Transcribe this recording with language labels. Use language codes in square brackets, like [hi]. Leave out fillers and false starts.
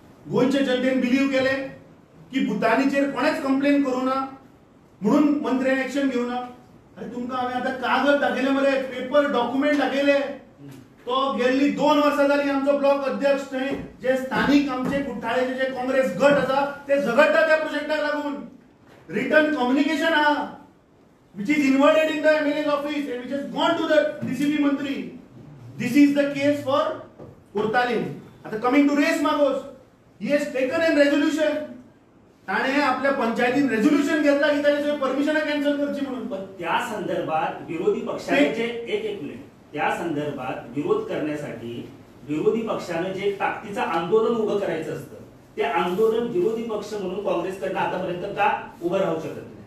[kok] गोंयच्या जनतेन बिलीव केलें की भुतानीचेर कोणेच कंप्लेन करूं ना म्हणून मंत्र्यान एक्शन घेवना. अरे तुमकां हांवें आतां कागद दाखयले मरे, पेपर डॉक्युमेंट दाखयले. तो गेल्ली 2 वर्सां जाली आमचो ब्लॉक अध्यक्ष थंय जे स्थानीक आमचे कुट्टाळेचे जे काँग्रेस गट आसा ते झगडटा त्या प्रोजेक्टाक लागून. [en] return communication [kok] आहा [en] which is inverted in the MLA's office and which has gone to the DCP मंत्री. This is the case for Kurtalim. [kok] आता [en] coming to Reis Magos, he has taken a resolution. [kok] ताणे आपल्या पंचायतीत रेझोल्युशन घेतला की त्याची permission cancel करची म्हणून. [mr] पण त्या संदर्भात विरोधी पक्षाने जे एक मिनिट त्या संदर्भात विरोध करण्यासाठी विरोधी पक्षाने जे ताकदीचं आंदोलन उभं करायचं असतं ते आंदोलन विरोधी पक्ष म्हणून काँग्रेसकडनं आतापर्यंत का उभं राहू शकत नाही.